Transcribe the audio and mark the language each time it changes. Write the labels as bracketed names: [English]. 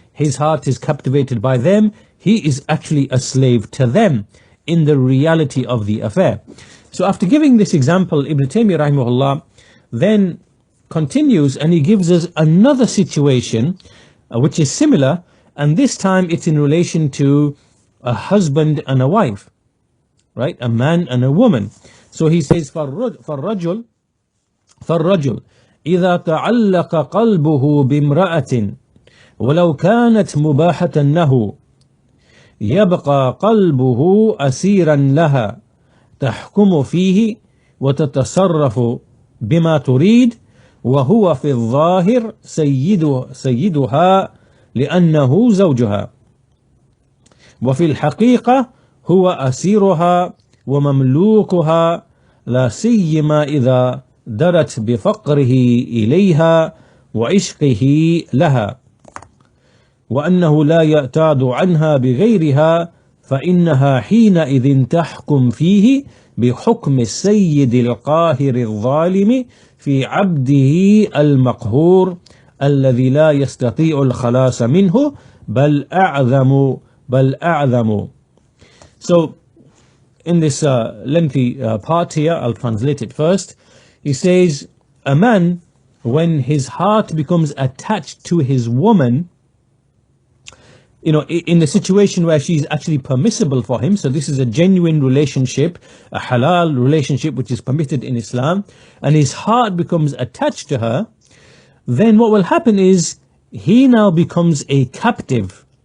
[English] His heart is captivated by them. He is actually a slave to them in the reality of the affair. So after giving this example, Ibn Taymiyyah rahimahullah then continues, and he gives us another situation which is similar, and this time it's in relation to a husband and a wife, right? A man and a woman. So he says, [Arabic] فَالرَّجُلُ إِذَا تَعَلَّقَ قَلْبُهُ بِامْرَأَةٍ وَلَوْ كَانَتْ مُبَاحَةً لَهُ يَبْقَى قَلْبُهُ أَسِيرًا لَهَا تحكم فيه وتتصرف بما تريد وهو في الظاهر سيدها لأنه زوجها، وفي الحقيقة هو أسيرها ومملوكها، لا سيما إذا درت بفقره إليها وعشقه لها، وأنه لا يعتاد عنها بغيرها، فإنها حينئذ تحكم فيه بحكم السيد القاهر الظالم في عبده المقهور الذي لا يستطيع الخلاص منه بل أعظم. [English] So in this lengthy part here, I'll translate it first. He says, a man, when his heart becomes attached to his woman, in the situation where she's actually permissible for him, so this is a genuine relationship, a halal relationship which is permitted in Islam, and his heart becomes attached to her, then what will happen is he now becomes a captive.